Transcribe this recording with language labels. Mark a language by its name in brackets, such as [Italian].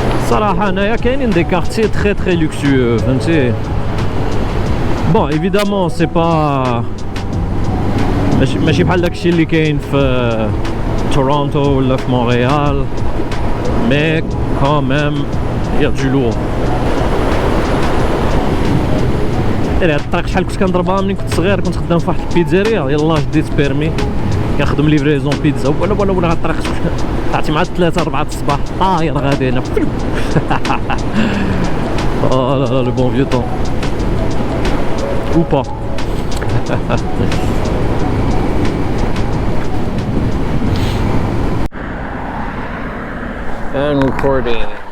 [Arabic] صراحة هنايا كاينين [French] des quartiers très très luxueux [Arabic] فهمتي. [French] Bon évidemment c'est pas [Arabic] ماشي بحال داكشي اللي كاين في تورونتو ولا في مونريال [French] mais quand même il y a du lourd. [Arabic] هاد الطريق شحال كنت كنضربها ملي كنت صغير. كنت خدام في واحد البيتزيريا يلاه جديت بيرمي كنخدم ليفريزون بيتزا ولا هاد الطريق عرفتي مع 3 4 الصباح طاير غادي هنا. [French] Oh là là le bon vieux temps. Ou pas. [English] And recording.